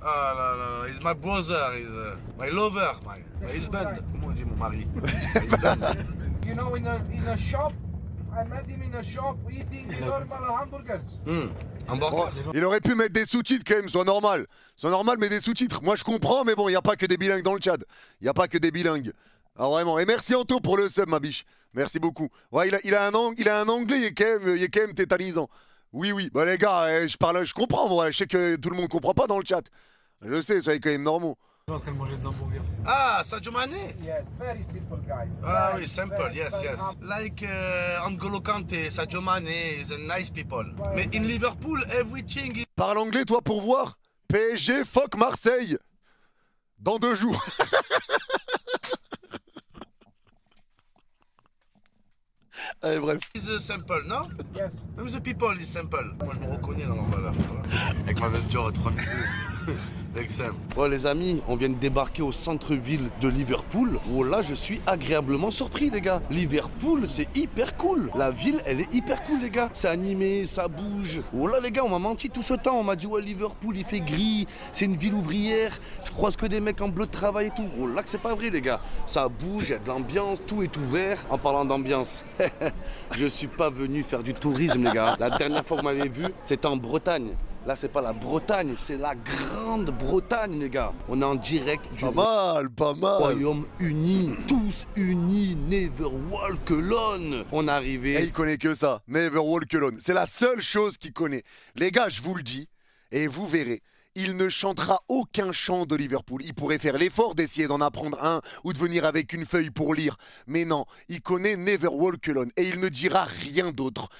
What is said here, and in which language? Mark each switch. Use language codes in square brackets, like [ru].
[fr] Ah là là, [en] he's my brother, he's my lover, my husband. [fr] Comment on dit mon mari? [en] My husband. You know, in a shop, I met him in a shop eating normal hamburgers. Hamburger. [fr] Il aurait pu mettre des sous-titres quand même, sois normal. Sois normal, mais des sous-titres. Moi, je comprends, mais bon, il n'y a pas que des bilingues dans le chat. Il n'y a pas que des bilingues. Ah, vraiment. Et merci Anto pour le sub, ma biche. Merci beaucoup. Ouais, il a un anglais, il est quand même tétanisant. Oui, oui. Bah, les gars, je comprends, moi. Je sais que tout le monde comprend pas dans le chat. Je sais, soyez quand même normaux. Je suis en train de manger des hamburgers. Ah, Sadio Mane. [en] Yes, very simple guy. Ah Very, [fr] oui, simple, [en] very, yes, very yes. humble. Like N'Golo Kante, Sadio Mane is a nice people. Mais in Liverpool, everything is... [fr] Parle anglais, toi, pour voir. PSG, fuck Marseille. Dans 2 jours. Allez, bref. simple, non? [en] Yes. Même the people is simple. [fr] Moi, je me reconnais dans leur valeur. Avec ma veste Dior tranquille. Excellent. Ouais, les amis, on vient de débarquer au centre-ville de Liverpool. Oh là, je suis agréablement surpris, les gars. Liverpool, c'est hyper cool. La ville, elle est hyper cool, les gars. C'est animé, ça bouge. Oh là, les gars, on m'a menti tout ce temps. On m'a dit, ouais, Liverpool, il fait gris. C'est une ville ouvrière. Je croise que des mecs en bleu de travail et tout. Oh là, que c'est pas vrai, les gars. Ça bouge, il y a de l'ambiance, tout est ouvert. En parlant d'ambiance, je suis pas venu faire du tourisme, les gars. La dernière fois que vous m'avez vu, c'était en Bretagne. Là, c'est pas la Bretagne, c'est la Grande-Bretagne, les gars. On est en direct du Pas mal. Royaume-Uni. Tous unis, [en] never walk alone. [fr] On est Et arrivé. il connaît que ça. [en] Never walk alone. [fr] C'est la seule chose qu'il connaît. Les gars, je vous le dis, et vous verrez, il ne chantera aucun chant de Liverpool. Il pourrait faire l'effort d'essayer d'en apprendre un ou de venir avec une feuille pour lire. Mais non, il connaît Never Walk Alone et il ne dira rien d'autre.